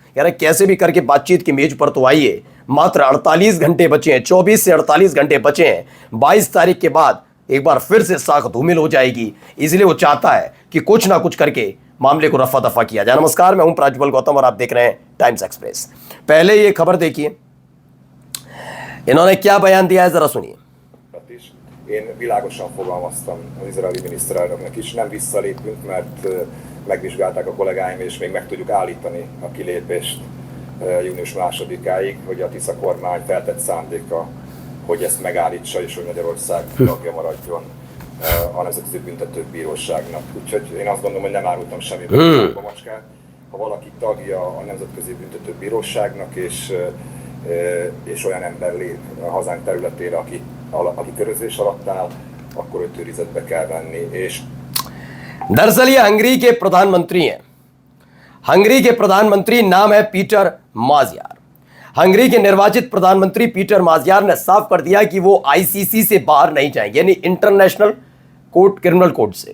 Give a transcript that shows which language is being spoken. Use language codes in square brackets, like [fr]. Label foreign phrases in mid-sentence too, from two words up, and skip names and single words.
[hi] यार कैसे भी करके बातचीत की मेज पर तो आइए। मात्र 48 घंटे बचे हैं, 24 से 48 घंटे बचे हैं। 22 तारीख के बाद एक बार फिर से साख धूमिल हो जाएगी, इसलिए वो चाहता है कि कुछ ना कुछ करके मामले को रफा दफा किया जाए। नमस्कार, मैं हूं प्राज्वल गौतम और आप देख रहे हैं टाइम्स एक्सप्रेस। पहले ये खबर देखिए, इन्होंने क्या बयान दिया है, जरा सुनिए। [hu] Én világosan fogalmaztam az izraeli miniszterelnöknek is, nem visszalépünk, mert megvizsgálták a kollégáim, és még meg tudjuk állítani a kilépést június 2-áig, hogy a Tisza kormány feltett szándéka, hogy ezt megállítsa, és hogy Magyarország tagja maradjon a Nemzetközi Büntetőbíróságnak. Úgyhogy én azt gondolom, hogy nem árultam semmiben a macskát. Ha valaki tagja a Nemzetközi Büntetőbíróságnak, és olyan ember lép a hazánk területére, aki körözés alatt áll, akkor őt őrizetbe kell venni. És [hi] दरअसल ये हंगरी के प्रधानमंत्री हैं। हंगरी के प्रधानमंत्री नाम है पीटर माज़ियार। हंगरी के निर्वाचित प्रधानमंत्री पीटर माज़ियार ने साफ कर दिया कि वो आईसीसी से बाहर नहीं जाएंगे, यानी [en] international court, criminal court [hi] से।